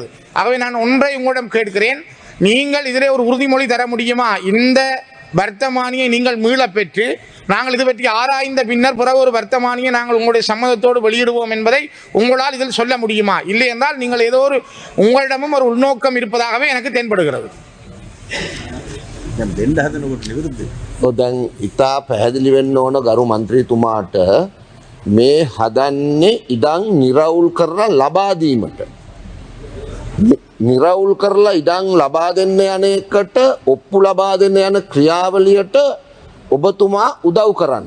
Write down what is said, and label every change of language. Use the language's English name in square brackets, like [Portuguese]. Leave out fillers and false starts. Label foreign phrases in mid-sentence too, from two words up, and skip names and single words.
[Tamil] ஆகவே நான் ஒன்றை உங்களிடம் கேட்கிறேன், நீங்கள் இதிலே ஒரு உறுதிமொழி தர முடியுமா? இந்த வர்த்தமானியை நீங்கள் மீள பெற்று நாங்கள் இது பற்றி ஆராய்ந்த பின்னர் பிறகு ஒரு வர்த்தமானியை நாங்கள் உங்களுடைய சம்மதத்தோடு வெளியிடுவோம் என்பதை உங்களால் இதில் சொல்ல முடியுமா? இல்லை என்றால் நீங்கள் ஏதோ ஒரு உங்களிடமும் ஒரு உள்நோக்கம் இருப்பதாகவே எனக்கு தென்படுகிறது. [Sinhala] දැන් ඉතා පැහැදිලි වෙන්න ඕන ගරු මන්ත්‍රීතුමාට මේ හදන්නේ ඉඩම් නිරවුල් කරලා ලබා දීමට. නිරවුල් කරලා ඉඩම් ලබා දෙන්න යන එකට ඔප්පු ලබා දෙන්න යන ක්‍රියාවලියට ඔබතුමා උදව් කරන්න.